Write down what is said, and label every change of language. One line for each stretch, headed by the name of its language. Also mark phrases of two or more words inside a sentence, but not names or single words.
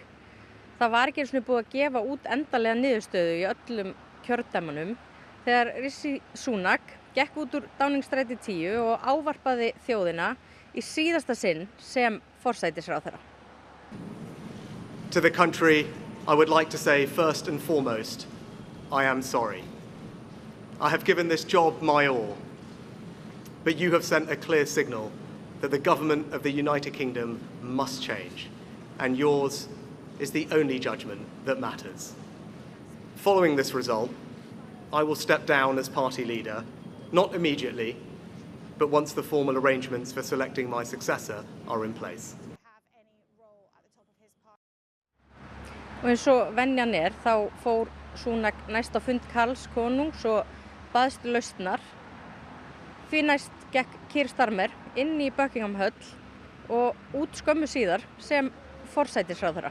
Icelandic: Það var ekki einu sinni búið að gefa út endanlega niðurstöðu í öllum kjördæmunum þegar Rishi Sunak gekk út úr Downing-stræti 10 og ávarpaði þjóðina í síðasta sinn sem forsætisráðherra.
English: To the country, I would like to say first and foremost, I am sorry. I have given this job my all. But you have sent a clear signal that the government of the United Kingdom must change, and yours is the only judgment that matters. Following this result, I will step down as party leader, not immediately, but once the formal arrangements for selecting my successor are in place.
Icelandic: Og eins og venjan þá fór Sunak næst á fund Karls konungs og baðst lausnar. Því næst gekk Keir Starmer inn í Buckingham Höll og út skömmu síðar sem forsætisráðherra.